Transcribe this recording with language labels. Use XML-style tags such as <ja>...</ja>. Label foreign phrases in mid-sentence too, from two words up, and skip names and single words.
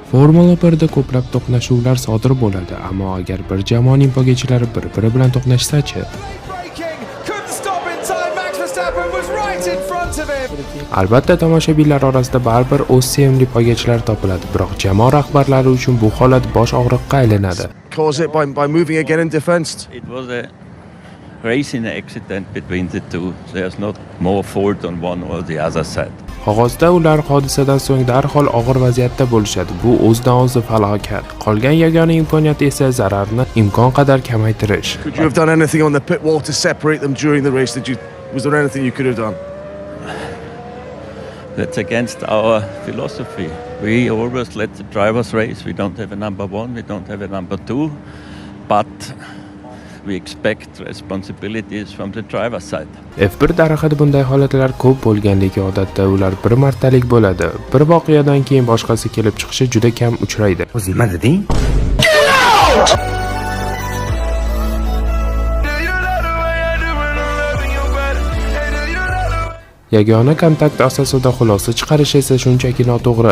<uz>Formula 1da ko'plab to'qnashuvlar sodir bo'ladi, ammo agar bir jamoaning poygachilari bir-biri bilan to'qnashsa-chi? Albatta, tomoshabinlar orasida baribir o'z sevimli poygachilar topiladi, biroq jamoa rahbarlari uchun bu holat bosh og'riqqa aylanadi.</uz> <en>It was a racing accident between the two. There's not more fault on one or the other side.</en> <uz>Qog'ozda ular hodisadan so'ng darhol og'ir vaziyatda bo'lishadi. Bu o'zidan-o'zi falokat. Qolgan yagona imkoniyat esa zararni imkon qadar kamaytirish.</uz> <en>Could you have done anything on the pit wall to separate them during the race? Was there anything you could have done? That's against our philosophy. We always let the drivers race. We don't have a number one, we don't have a number two, but we expect responsibilities from the driver's side.</en> <uz>F1 tarixida bunday holatlar ko'p bo'lgan, lekin odatda ular bir martalik bo'ladi. Bir voqeadan keyin boshqasi kelib chiqishi juda kam uchraydi. O'zi nima deding? Yagona kontakt asosida xulosa chiqarish esa shunchaki noto'g'ri.</uz>